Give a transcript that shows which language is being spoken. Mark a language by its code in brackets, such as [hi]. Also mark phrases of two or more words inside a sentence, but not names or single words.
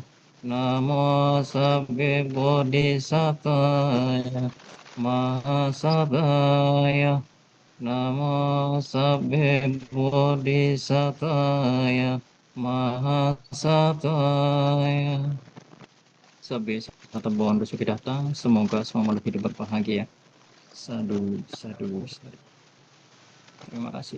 [sa] Namo sabbe bodhisattvaya mahasattvaya. Namo sabbe bodhisattvaya mahasattvaya. [pi] Sabbe sata bawang Suki datang, [id] semoga semua makhluk hidup berbahagia. [pi] Sadu, sadu, sadu. [id] Terima kasih.